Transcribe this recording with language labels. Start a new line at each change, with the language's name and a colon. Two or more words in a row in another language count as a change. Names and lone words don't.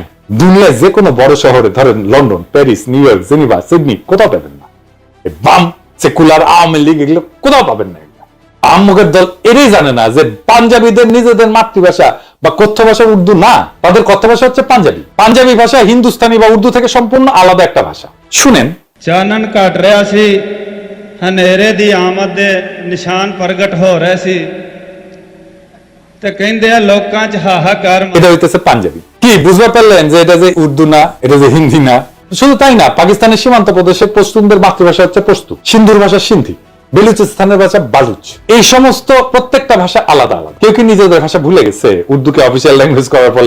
Bangla: দুনিয়ায় যে কোনো বড় শহরে, ধরেন লন্ডন, প্যারিস, নিউ ইয়র্ক, জেনিভা, সিডনি, কোথাও পাবেন না। বাম সেকুলার আওয়ামী লীগ এগুলো কোথাও পাবেন না। আহমদের দল এটাই জানে না যে পাঞ্জাবিদের নিজেদের মাতৃভাষা বা কথ্য ভাষা উর্দু না, তাদের কথ্য ভাষা হচ্ছে পাঞ্জাবি। পাঞ্জাবি ভাষা হিন্দুস্তানি বা উর্দু থেকে সম্পূর্ণ আলাদা একটা ভাষা। শুনেন।
Punjabi: ਚਾਨਣ ਘਟ ਰਿਹਾ ਸੀ, ਹਨੇਰੇ ਦੀ ਆਮਦ ਦੇ ਨਿਸ਼ਾਨ ਪ੍ਰਗਟ ਹੋ ਰਹੇ ਸੀ ਤੇ ਕਹਿੰਦੇ ਆ ਲੋਕਾਂ 'ਚ ਹਾਹਾਕਾਰ।
Bangla: এটা হইতেছে পাঞ্জাবি। কি বুঝতে পারলেন যে এটা যে উর্দু না, এটা যে হিন্দি না? শুধু তাই না, পাকিস্তানের সীমান্ত প্রদেশে পশতুনদের মাতৃভাষা হচ্ছে পশতু, সিন্ধুর ভাষা সিন্ধি, বেলুচিস্তানের ভাষা বালুচ। এই সমস্ত প্রত্যেকটা ভাষা আলাদা আলাদা। কেউ কি নিজেদের ভাষা ভুলে গেছে উর্দুকে
English: official language
Bangla: করার ফলে?